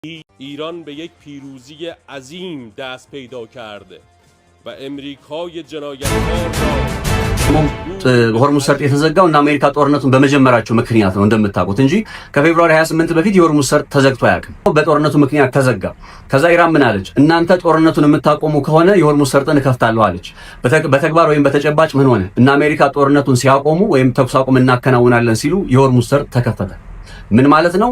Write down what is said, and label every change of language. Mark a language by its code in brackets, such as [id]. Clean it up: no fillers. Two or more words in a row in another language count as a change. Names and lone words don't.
[fa] ایران به یک پیروزی عظیم دست پیدا کرده و امریکای جنایتکار را [am] ሆርሙዝ ሰርጥ የተዘጋው እና አሜሪካ ጦርነቱን በመጀመራቸው ምክንያት ነው እንደምታውቁት እንጂ ከፌብሩዋሪ 28 በፊት የሆርሙዝ ሰርጥ ተዘግቶ አያውቅም። በጦርነቱ ምክንያት ተዘጋ። ከዛ ኢራን ምን አለች? እናንተ ጦርነቱን የምታቆሙ ከሆነ የሆርሙዝ ሰርጥን እከፍታለሁ አለች። በተግባር ወይም በተጨባጭ ምን ሆነ? እና አሜሪካ ጦርነቱን ሲያቆሙ ወይም ተኩስ አቁም እናከናውናለን ሲሉ የሆርሙዝ ሰርጥ ተከፈተ። ምን ማለት ነው?